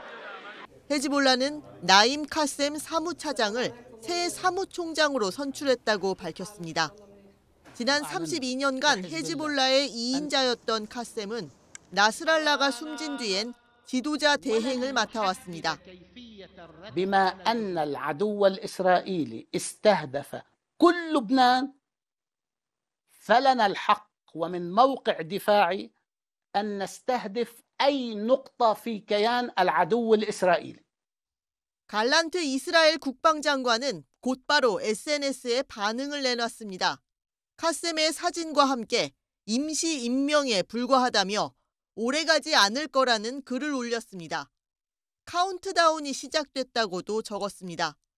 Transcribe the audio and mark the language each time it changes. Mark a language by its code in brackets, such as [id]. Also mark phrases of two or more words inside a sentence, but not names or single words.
[ko] 헤즈볼라는 나임 카셈 사무차장을 새 사무총장으로 선출했다고 밝혔습니다. 지난 32년간 헤즈볼라의 2인자였던 카셈은 나스랄라가 숨진 뒤엔 지도자 대행을 맡아왔습니다. [ar] بما أن العدو الإسرائيلي استهدف كل لبنان فلنا الحق ومن موقع دفاعي أن نستهدف أي نقطة في كيان العدو الإسرائيلي. [ko] 갈란트 이스라엘 국방장관은 곧바로 SNS에 반응을 내놨습니다. 카셈의 사진과 함께 임시 임명에 불과하다며 오래가지 않을 거라는 글을 올렸습니다. 카운트다운이 시작됐다고도 적었습니다.